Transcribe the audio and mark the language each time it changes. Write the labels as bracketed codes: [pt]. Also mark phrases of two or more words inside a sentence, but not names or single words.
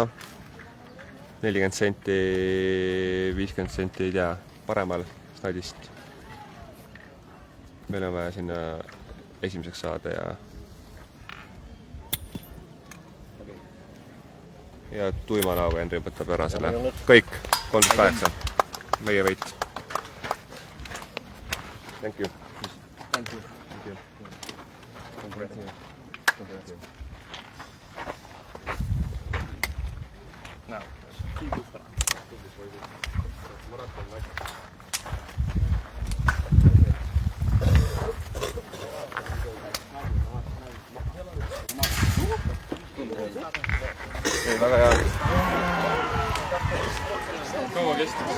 [et] 40 senti, 50 senti ei tea, paremal snadist. Meil on vaja sinna esimeseks saada ja tuima näoga Henri võtab ära selle. Kõik, 38. Meie võit. [en] Thank you. Thank you. Congrats. Now, keep it strong. [et] Väga hea. Kaua kestis?